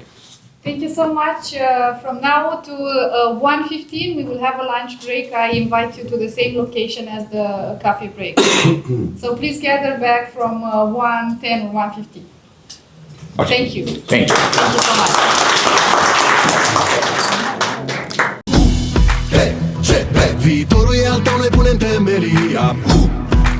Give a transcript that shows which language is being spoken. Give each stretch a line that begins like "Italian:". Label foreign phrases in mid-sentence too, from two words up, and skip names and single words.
English: Thank you so much. From now to 1:15, we will have a lunch break. I invite you to the same location as the coffee break. So please gather back from 1:10 or 1:15. Okay. Thank you. Thank you. Thank you so much.
Romanian: UTCB, viitorul e al tău, noi punem temelia.